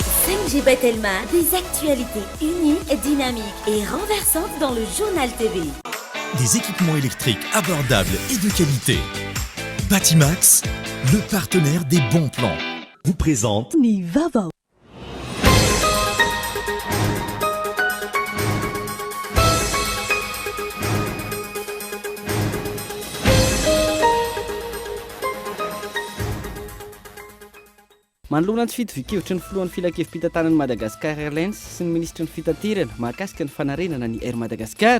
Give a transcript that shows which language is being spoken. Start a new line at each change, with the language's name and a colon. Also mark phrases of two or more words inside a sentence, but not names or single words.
Malagasy: Tangiba Telma,
French: des actualités uniques, dynamiques et renversantes dans le journal TV. Des équipements électriques abordables et de qualité. Batimax, le partenaire des bons plans, vous présente
Malagasy: Nivava. Manoloana ny fitovy-kevitry ny filohan'ny filakevim-pitantanan'i Madagascar Airlines sy ny ministry ny fitaterana mahakasika ny fanarenana ny Air Madagascar.